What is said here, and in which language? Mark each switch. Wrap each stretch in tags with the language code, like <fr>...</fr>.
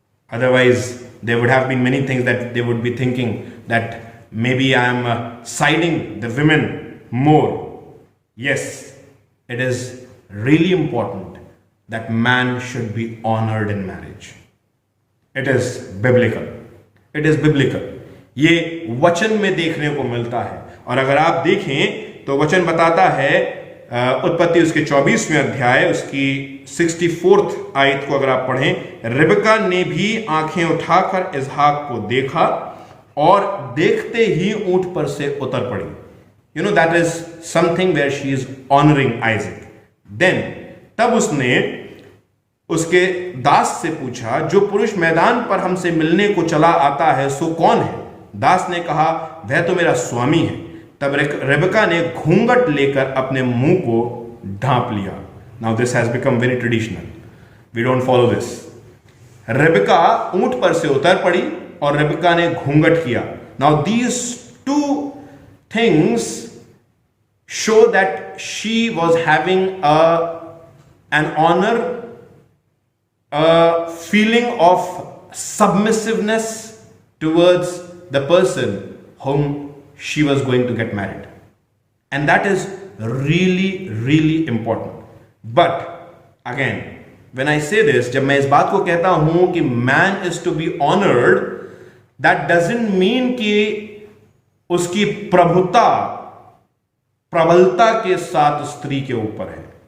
<en>Otherwise there would have been many things that they would be thinking that maybe I am siding the women more. Yes, it is really important that man should be honored in marriage. It is biblical. It is biblical.</en> <hi>ये वचन में देखने को मिलता है। और अगर आप देखें तो वचन बताता है, उत्पत्ति उसके 24वें अध्याय उसकी 64th आयत को अगर आप पढ़ें, रिबका ने भी आंखें उठाकर इसहाक को देखा और देखते ही ऊंट पर से उतर पड़ी।</hi> <en>You know, that is something where she is honoring Isaac.</en> <hi>Then तब उसने उसके दास से पूछा, जो पुरुष मैदान पर हमसे मिलने को चला आता है सो कौन है? दास ने कहा, वह तो मेरा स्वामी है। तब रेबका ने घूंघट लेकर अपने मुंह को ढांप लिया।</hi> <en>Now this has become very traditional. We don't follow this.</en> <hi>रेबका ऊंट पर से उतर पड़ी और रेबका ने घूंघट किया।</hi> <en>Now these two things show that she was having an honor, a feeling of submissiveness towards the person whom she was going to get married. And that is really, really important. But again, when I say this,</en> <hi>जब मैं इस बात को कहता हूं कि</hi> <en>man is to be honored, that doesn't mean</en> <hi>कि उसकी प्रभुता प्रबलता के साथ स्त्री के ऊपर है।</hi>